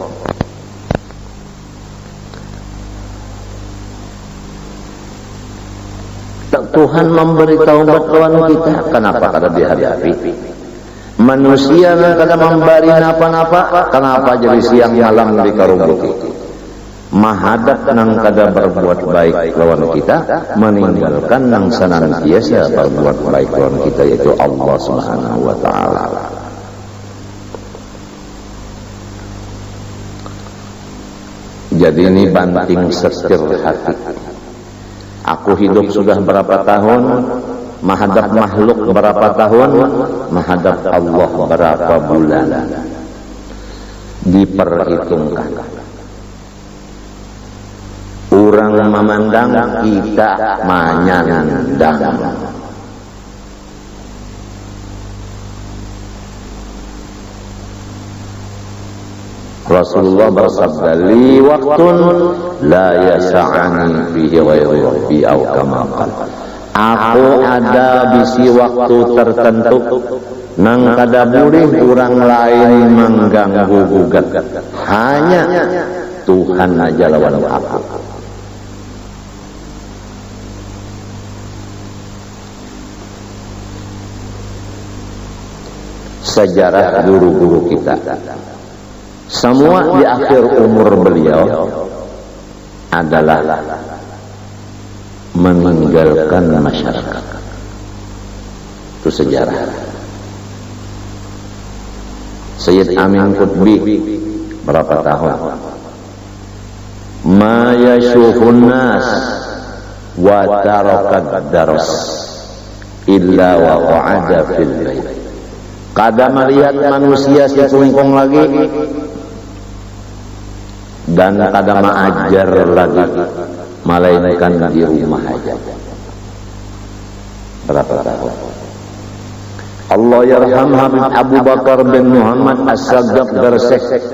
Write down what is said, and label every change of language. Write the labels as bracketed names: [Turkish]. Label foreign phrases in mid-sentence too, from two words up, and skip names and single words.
[Banjar] Tuhan memberi taubat lawan kita, kenapa kada dihadapi? Manusia kada memberi napa-napa, kenapa jadi siang malam dikarungkuti? Mahadap nang kada berbuat baik lawan kita, meninggalkan nang senantiasa berbuat baik lawan kita, yaitu [Arabic] الله سبحانه وتعالى. [Indonesian] Jadi ini banting setir hati. Aku hidup sudah berapa tahun, menghadap makhluk berapa tahun, menghadap Allah berapa bulan. Diperhitungkan. Orang memandang, kita menyandang. Rasulullah bersabda, [Arabic] لي وقت لا يسعني فيه غير ربي أو كما قال. [Banjar] Aku ada bisi waktu tertentu nang kada boleh orang lain mengganggu gugat, hanya Tuhan aja lawan aku. [Indonesian] Sejarah guru-guru kita, semua di akhir umur beliau adalah meninggalkan masyarakat. Itu sejarah. Sayyid Amin Qutbi berapa tahun? [Arabic] ما يشوفون الناس وترك الدرس إلا وقعد في البيت. [Banjar] Kada melihat manusia si kungkung lagi dan kada mengajar lagi, melainkan di rumah aja. [Indonesian] Berapa tahun? [Arabic] الله يرحم [Indonesian] Habib Abu Bakar bin Muhammad As-Sagaf Garsek.